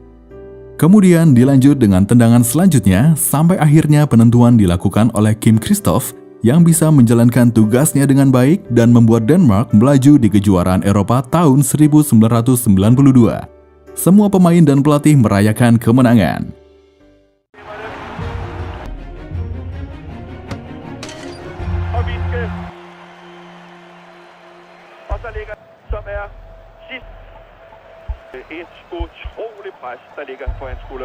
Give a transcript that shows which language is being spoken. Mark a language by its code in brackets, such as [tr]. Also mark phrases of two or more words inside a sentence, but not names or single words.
[id] Kemudian dilanjut dengan tendangan selanjutnya sampai akhirnya penentuan dilakukan oleh Kim Christoph yang bisa menjalankan tugasnya dengan baik dan membuat Denmark melaju di kejuaraan Eropa tahun 1992. Semua pemain dan pelatih merayakan kemenangan. [da] Et utroligt pres, der ligger på hans skulder.